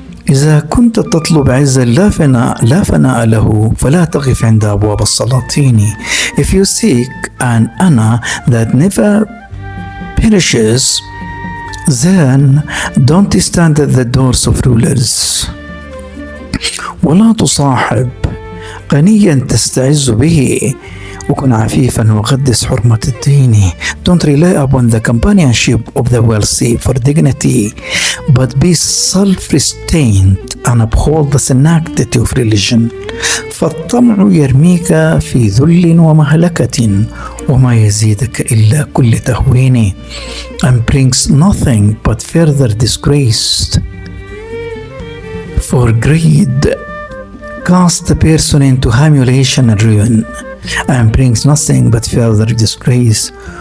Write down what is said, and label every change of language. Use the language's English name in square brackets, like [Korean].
[Arabic] إذا كنت تطلب عزا لا فناء له فلا تقف عند أبواب السلاطين. [English] If you seek an honor that never perishes, then don't stand at the doors of rulers. [Arabic] ولا تصاحب غنيا تستعز به وكن عفيفا وقدس حرمة الدين. [English] Don't rely upon the companionship of the wealthy for dignity, but be self-restrained and uphold the sanctity of religion. [Arabic] فالطمع يرميك في ذل ومهلكة وما يزيدك إلا كل تهوين, [English] and brings nothing but further disgrace. For greed casts a person into humiliation and ruin, and brings nothing but further disgrace.